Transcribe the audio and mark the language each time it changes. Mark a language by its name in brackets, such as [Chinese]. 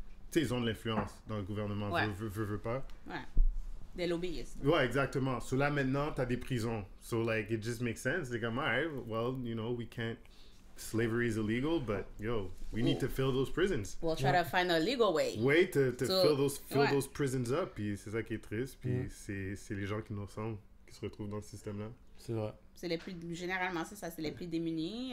[French] Tu sais, ils ont de l'influence dans le gouvernement, Ouais. veut pas. Ouais. Des lobbyistes. Ouais, exactement. So là, maintenant, t'as des prisons. [English] So, like, it just makes sense. They're comme, alright, well, you know, we can't... Slavery is illegal, but, yo, we need to fill those prisons. We'll try to find a legal way. Way to So, fill [French] ouais. [English] those prisons up. [French] Puis c'est ça qui est triste. Puis c'est les gens qui nous ressemblent qui se retrouvent dans ce système-là. C'est vrai. C'est les plus, généralement, c'est ça, c'est les plus démunis,